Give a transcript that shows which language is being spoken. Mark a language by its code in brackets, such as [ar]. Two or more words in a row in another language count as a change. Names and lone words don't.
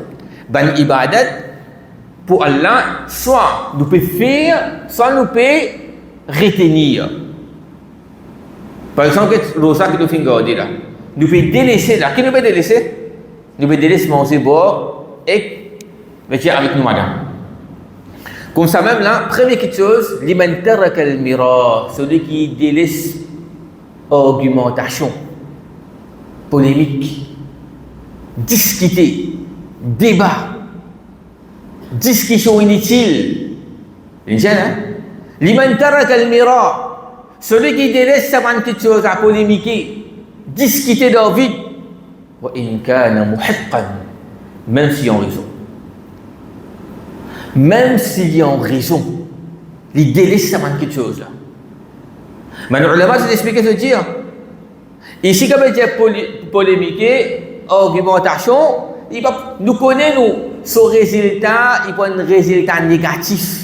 [fr] Ban ibadat, pour Allah, soit nous pouvons faire, soit nous pouvons retenir. Par exemple, le rosa que nous faisons garder là. Nous pouvons délaisser là. Qui nous peut délaisser? Nous pouvons délaisser manger boire et avec nous madame. Comme ça même là, première chose, [ar] لمن ترك المراء, [fr] celui qui délaisse argumentation, polémique, discuter, débat, discussion inutile. [ar] لمن ترك المراء, [fr] celui qui délaisse quelque chose à polémiquer, discuter dans le vide. [ar] وإن كان محقا, [fr] même s'il y a raison. Même s'il y a raison, il délaisse quelque chose là. Mais les ulama s'est expliqué se dire, ici comme il dit polémiquer, argumentation, nous connaissons son résultat, il prend un résultat négatif.